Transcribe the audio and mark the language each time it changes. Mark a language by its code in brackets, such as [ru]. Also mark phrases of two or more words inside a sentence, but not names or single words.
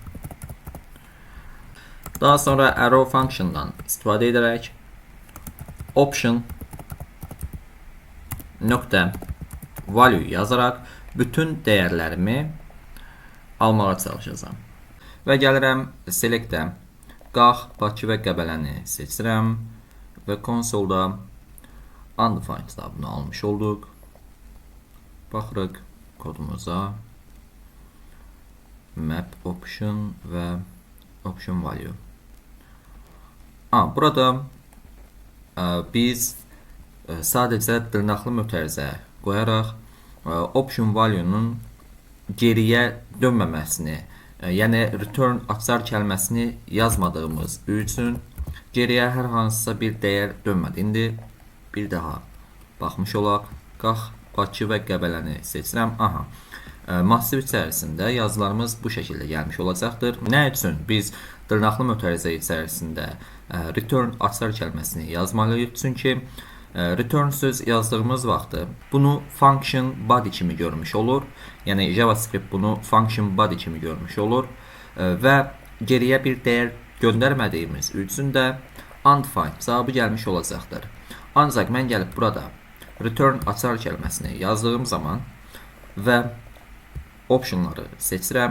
[az] Daha sonra [en] arrow functiondan [az] istifadə edərək option nöqtə value yazaraq bütün dəyərlərimi almağa çalışacağam. Və gəlirəm selectə qax, Bakı və Qəbələni seçirəm və konsolda undefined bunu almış olduq. Baxırıq kodumuza [en] map option [az] və [en] option value. [az] Burada biz sadəcə dırnaqlı mötərizə qoyaraq [en] option value-nun [az] geriyə dönməməsini, yəni return açar kəlməsini yazmadığımız üçün geriyə hər hansısa bir dəyər dönmədi. İndi bir daha baxmış olaq. Qax, Bakı və Qəbələni seçirəm. Massiv içərisində yazılarımız bu şəkildə gəlmiş olacaqdır. Nə üçün biz dırnaqlı mötərizə içərisində return açar kəlməsini yazmalıyıq? Çünki return söz yazdığımız vaxtı bunu [en] function body [az] kimi görmüş olur. Yəni JavaScript bunu [en] function body [az] kimi görmüş olur və geriyə bir dəyər göndərmədiyimiz üçün də undefined cavabı gəlmiş olacaqdır. Ancaq mən gəlib burada return açar kəlməsini yazdığım zaman və optionları seçirəm.